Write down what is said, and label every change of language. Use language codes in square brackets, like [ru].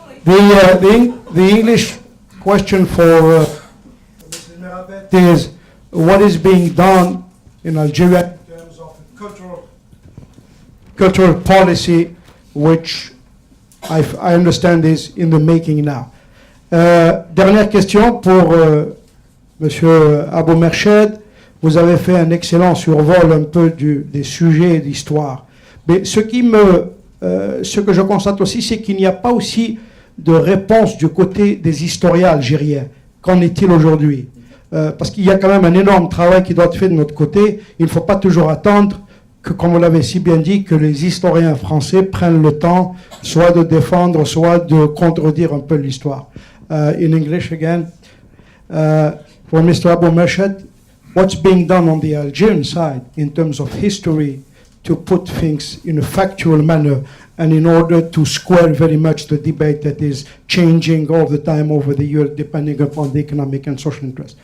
[en] The English question for Mrs. Merabet is, what is being done in Algeria in terms of cultural policy, which I understand is in the making now. [fr] Dernière question pour Monsieur Abi-Mershed. Vous avez fait un excellent survol un peu des sujets d'histoire. Mais ce que je constate aussi, c'est qu'il n'y a pas aussi de réponse du côté des historiens algériens. Qu'en est-il aujourd'hui? Parce qu'il y a quand même un énorme travail qui doit être fait de notre côté. Il ne faut pas toujours attendre que, comme vous l'avez si bien dit, que les historiens français prennent le temps soit de défendre, soit de contredire un peu l'histoire. [en] In English again, for Mr. Abi-Mershed, what's being done on the Algerian side in terms of history to put things in a factual manner and in order to square very much the debate that is changing all the time over the years depending upon the economic and social interest.